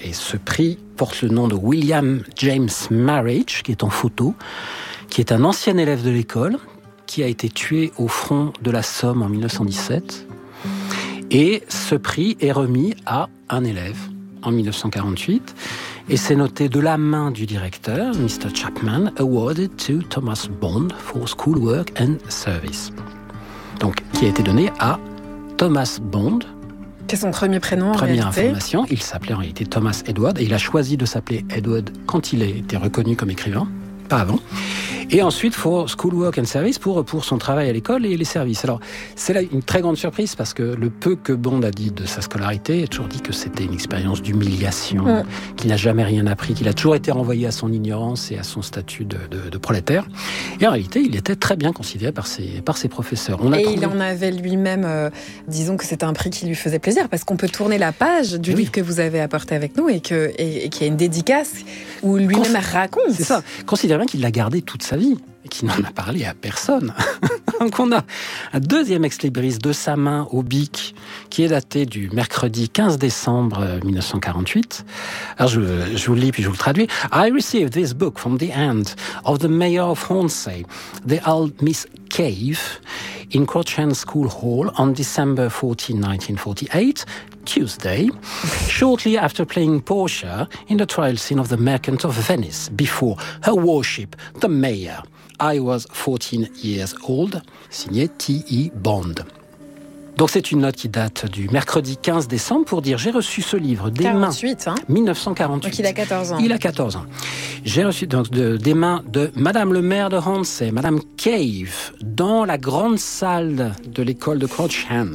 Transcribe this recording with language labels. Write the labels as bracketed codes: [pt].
[fr] Et ce prix porte le nom de William James Marriage, qui est en photo, qui est un ancien élève de l'école, qui a été tué au front de la Somme en 1917. Et ce prix est remis à un élève en 1948. Et c'est noté de la main du directeur, Mr. [en] Chapman, awarded to Thomas Bond for schoolwork and service. [fr] Donc, qui a été donné à Thomas Bond. C'est son premier prénom, première en réalité. Première information, il s'appelait en réalité Thomas Edward, et il a choisi de s'appeler Edward quand il a été reconnu comme écrivain, pas avant. Et ensuite, [en] for schoolwork and service, [fr] pour son travail à l'école et les services. Alors, c'est là une très grande surprise, parce que le peu que Bond a dit de sa scolarité, il a toujours dit que c'était une expérience d'humiliation, qu'il n'a jamais rien appris, qu'il a toujours été renvoyé à son ignorance et à son statut de prolétaire. Et en réalité, il était très bien considéré par ses professeurs. Il en avait lui-même, disons que c'était un prix qui lui faisait plaisir, parce qu'on peut tourner la page du livre que vous avez apporté avec nous et qu'il y a une dédicace où lui-même raconte. C'est ça. Considère bien qu'il l'a gardé toute sa vie, et qui n'en a parlé à personne. Donc on a un deuxième ex-libris de sa main au Bic, qui est daté du mercredi 15 décembre 1948. Alors je vous le lis puis je vous le traduis. [en] « I received this book from the aunt of the mayor of Hounslow, the old Miss Cave, in Crouch End School Hall on December 14, 1948. » Tuesday, shortly after playing Portia in the trial scene of The Merchant of Venice before her worship, the mayor. I was 14 years old, signé T.E. Bond. [fr] Donc c'est une note qui date du mercredi 15 décembre pour dire j'ai reçu ce livre des 48, mains. Hein 1948. Donc il a 14 ans. Il a 14 ans. J'ai reçu donc des mains de Madame le maire de Hounslow, Madame Cave, dans la grande salle de l'école de Crouch End.